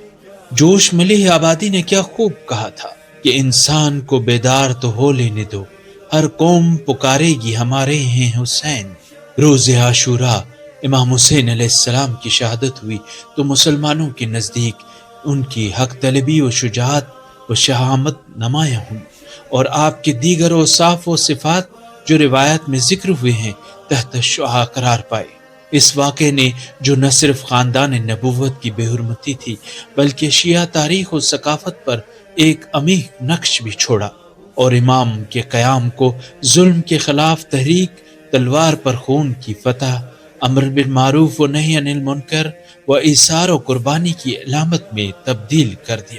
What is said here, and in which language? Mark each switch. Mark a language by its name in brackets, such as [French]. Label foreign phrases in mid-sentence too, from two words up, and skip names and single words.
[Urdu] جوش ملیح آبادی نے کیا خوب کہا تھا کہ انسان کو بیدار تو ہو لینے دو، ہر قوم پکارے گی ہمارے ہیں حسین۔ روز عاشوراء امام حسین علیہ السلام کی شہادت ہوئی تو مسلمانوں کے نزدیک ان کی حق طلبی و شجاعت و شہامت نمایاں ہوئی، اور آپ کے دیگر اوصاف و صفات جو روایت میں ذکر ہوئے ہیں تحت شعاع قرار پائے۔ اس واقعے نے جو نہ صرف خاندان نبوت کی بے حرمتی تھی بلکہ شیعہ تاریخ و ثقافت پر ایک عمیق نقش بھی چھوڑا، اور امام کے قیام کو ظلم کے خلاف تحریک، تلوار پر خون کی فتح، امر بالمعروف و نہی عن المنکر و ایثار و قربانی کی علامت میں تبدیل کر دیا۔